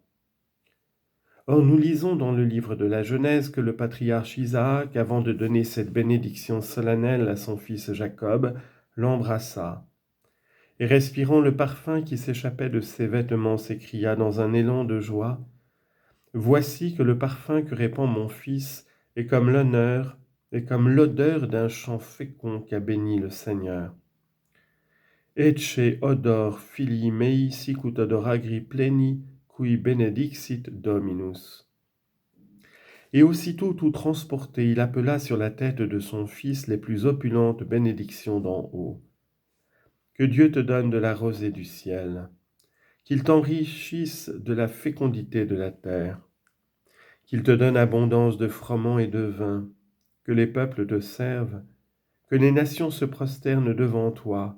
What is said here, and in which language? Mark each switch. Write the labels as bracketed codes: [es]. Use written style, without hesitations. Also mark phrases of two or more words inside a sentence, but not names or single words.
[fr] Or, nous lisons dans le livre de la Genèse que le patriarche Isaac, avant de donner cette bénédiction solennelle à son fils Jacob, l'embrassa, et respirant le parfum qui s'échappait de ses vêtements, s'écria dans un élan de joie, « Voici que le parfum que répand mon fils est comme l'honneur et comme l'odeur d'un champ fécond qu'a béni le Seigneur. [la] Ecce odor filii mei sicut odor agri pleni, qui benedixit Dominus. [fr] » Et aussitôt tout transporté, il appela sur la tête de son fils les plus opulentes bénédictions d'en haut. Que Dieu te donne de la rosée du ciel, qu'il t'enrichisse de la fécondité de la terre, qu'il te donne abondance de froment et de vin, que les peuples te servent, que les nations se prosternent devant toi.